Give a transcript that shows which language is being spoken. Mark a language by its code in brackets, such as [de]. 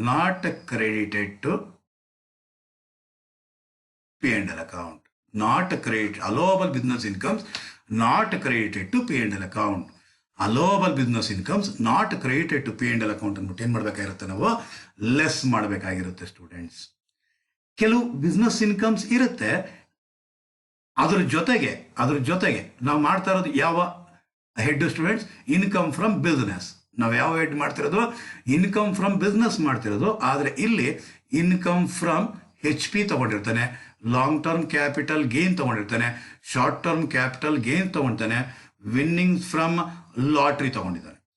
[en] Not credited to P&L account. Not credit. Allowable business incomes not credited to P&L account. Allowable business incomes not credited to P&L account [kn] ಅಂದ್ಬಿಟ್ಟು ಏನು ಮಾಡಬೇಕಾಗಿರುತ್ತೆ, ನಾವು less ಮಾಡಬೇಕಾಗಿರುತ್ತೆ students. ಕೆಲವು business incomes ಇರುತ್ತೆ, ಅದ್ರ ಜೊತೆಗೆ ನಾವು ಮಾಡ್ತಾ ಇರೋದು ಯಾವ head students, income from business. ನಾವು ಯಾವ ಹೆಡ್ ಮಾಡ್ತಿರೋದು, ಇನ್ಕಮ್ ಫ್ರಮ್ ಬಿಸ್ನೆಸ್ ಮಾಡ್ತಿರೋದು. ಆದರೆ ಇಲ್ಲಿ income from HP ತಗೊಂಡಿರ್ತಾನೆ, long term capital gain ತಗೊಂಡಿರ್ತಾನೆ, short term capital gain ತಗೊಂಡಿರ್ತಾನೆ, winnings from lottery ತಗೊಂಡಿದ್ದಾನೆ.